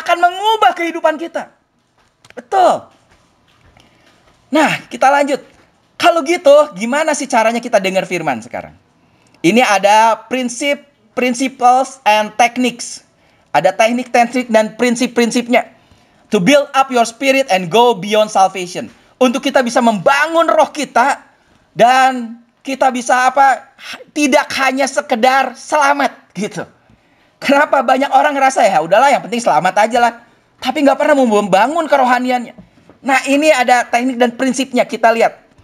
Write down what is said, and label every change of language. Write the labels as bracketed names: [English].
[Indonesian] Akan mengubah kehidupan kita. Betul. Nah, kita lanjut. Kalau gitu, gimana sih caranya kita dengar firman sekarang? Ini ada [English] principles and techniques. [Indonesian] Ada teknik-teknik dan prinsip-prinsipnya. [English] To build up your spirit and go beyond salvation. [Indonesian] Untuk kita bisa membangun roh kita dan kita bisa apa? Tidak hanya sekedar selamat gitu. Kenapa banyak orang ngerasa ya udahlah yang penting selamat aja lah. Tapi nggak pernah membangun kerohaniannya. Nah ini ada teknik dan prinsipnya, kita lihat.